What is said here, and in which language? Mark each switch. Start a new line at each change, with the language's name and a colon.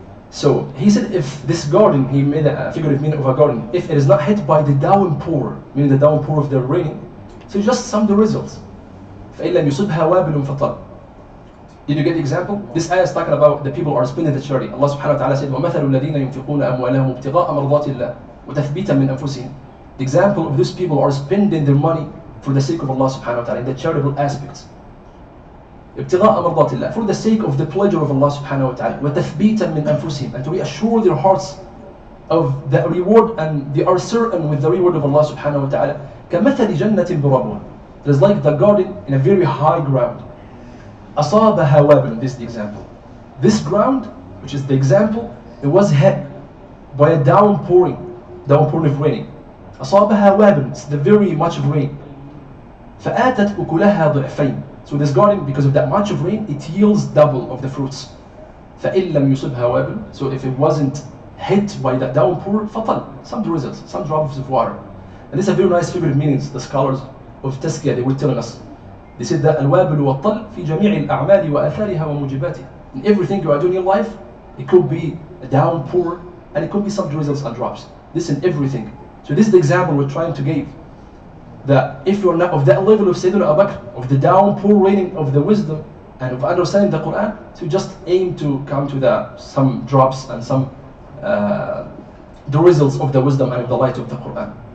English: So He said if this garden, He made a figurative meaning of a garden, if it is not hit by the downpour, meaning the downpour of the rain, so just sum the results.
Arabic: فَإِن لَمْ يُصِبْهَا وَابِلٌ فَطَلٌ.
English: Did you get the example? This ayah is talking about the people who are spending the charity. Allah subhanahu wa ta'ala said,
Arabic: وَمَثَلُ الَّذِينَ يُنْفِقُونَ أَمْوَالَهُمْ ابْتِغَاءَ مَرْضَاتِ اللَّهِ وَتَثْبِيتًا مِنْ أَنفُسِهِمْ.
English: The example of these people who are spending their money for the sake of Allah subhanahu wa ta'ala in the charitable aspects.
Arabic: ابتغاء مرضات الله,
English: for the sake of the pleasure of Allah subhanahu wa ta'ala.
Arabic: وَتَثْبِيتًا مِنْ أَنفُسِهِمْ,
English: and to reassure their hearts of the reward, and they are certain with the reward of Allah subhanahu wa ta'ala.
Arabic: كَمَثَلِ جَنَّةٍ بِرَبْوَةٍ.
English: It is like the garden in a very high ground.
Arabic: أَصَابَهَا وَابِلٌ.
English: This is the example. This ground, which is the example, it was hit by a downpouring of rain.
Arabic: أَصَابَهَا وَابِلٌ.
English: It's the very much of rain.
Arabic: فَآتَتْ أُكُلَهَا ضِعْفَيْنِ.
English: So this garden, because of that much of rain, it yields double of the fruits.
Arabic: فَإِن لَمْ يُصِبْهَا وَابِلٌ.
English: So if it wasn't hit by that downpour, فَطَلْ. Some drizzles, some drops of water. And this is a very nice figure of meanings. The scholars of Tazkiyah, they were telling us. They said that
Arabic: الوابل والطل في جميع الأعمال وآثارها وموجباتها.
English: In everything you are doing in your life, it could be a downpour and it could be some drizzles and drops. This in everything. So this is the example we're trying to give. That if you're not of that level of Sayyidina Abu Bakr, of the downpour raining of the wisdom and of understanding the Quran, so just aim to come to some drops and some the results of the wisdom and of the light of the Quran.